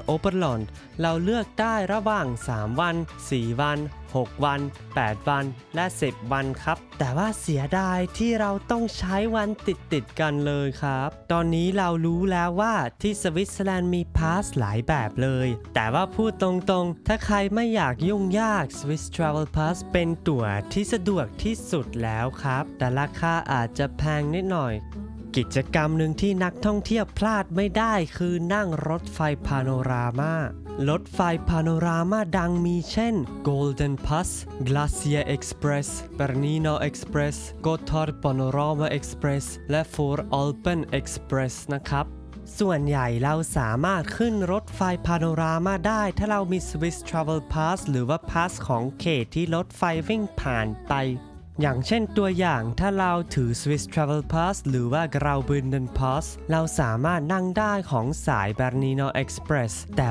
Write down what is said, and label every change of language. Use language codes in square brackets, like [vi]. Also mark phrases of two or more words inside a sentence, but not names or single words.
[th] Oberland เราเลือกได้ระหว่าง3วัน4วัน6วัน8วันและ10วันครับแต่ว่าเสียดายที่เราต้องใช้วันติดกันเลยครับตอนนี้เรารู้แล้วว่าที่สวิตเซอร์แลนด์มีพาสหลายแบบเลยแต่ว่าพูดตรงๆถ้าใครไม่อยากยุ่งยาก Swiss Travel Pass เป็นตั๋วที่สะดวกที่สุดแล้วครับแต่ราคาอาจจะแพงนิดหน่อยกิจกรรมหนึ่งที่นัก ท่องเที่ยวพลาดไม่ได้คือนั่งรถไฟพาโนรามารถไฟพาโนรามาดังมีเช่น Golden Pass Glacier Express Bernina Express Gotthard Panorama Express และ Voralpen Express นะครับส่วนใหญ่เราสามารถขึ้นรถไฟพาโนรามาได้ถ้าเรามี Swiss Travel Pass หรือว่า Pass ของเขตที่รถไฟวิ่งผ่านไปอย่างเช่นตัวอย่างถ้าเราถือ Swiss Travel Pass หรือว่า Graubünden Pass เราสามารถนั่งได้ของสาย Bernina Express แต่